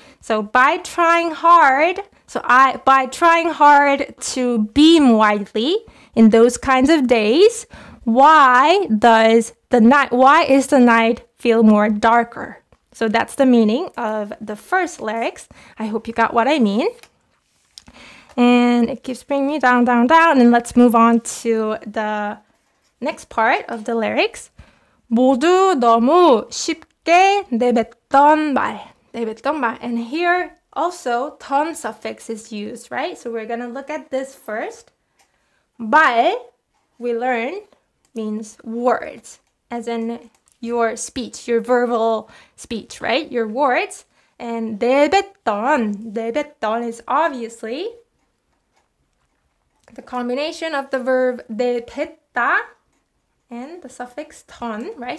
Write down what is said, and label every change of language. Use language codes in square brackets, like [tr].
[en] So by trying hard, by trying hard to beam widely in those kinds of days, why is the night feel more darker? So that's the meaning of the first lyrics. I hope you got what I mean. And it keeps bringing me down, down, down. And let's move on to the next part of the lyrics. [ko] 모두 너무 쉽게 내뱉던 말. [en] And here also 던 suffix is used, right? So we're going to look at this first. 말, we learned, means words, as in your speech, your verbal speech, right? Your words. And 내뱉던 is obviously the combination of the verb 내뱉다 and the suffix 던, right?